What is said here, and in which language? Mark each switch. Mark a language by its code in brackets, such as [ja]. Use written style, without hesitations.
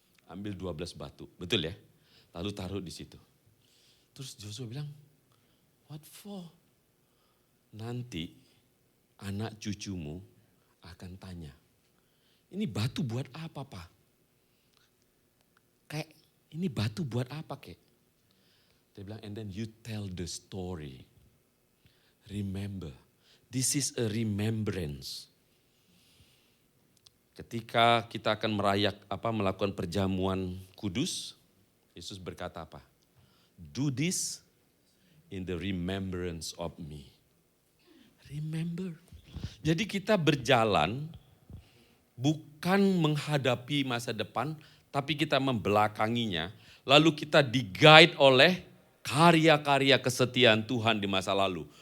[id] Ambil 12 batu, betul ya? Lalu taruh di situ. Terus Joshua bilang, [en] what for? [id] Nanti anak cucumu akan tanya, ini batu buat apa Pak? Kayak ini batu buat apa kek? Dia bilang, [en] and then you tell the story. Remember, this is a remembrance. [id] Ketika kita akan melakukan perjamuan kudus, Yesus berkata apa? [en] Do this in the remembrance of me. Remember. [id] Jadi kita berjalan bukan menghadapi masa depan, tapi kita membelakanginya. Lalu kita di-guide oleh karya-karya kesetiaan Tuhan di masa lalu.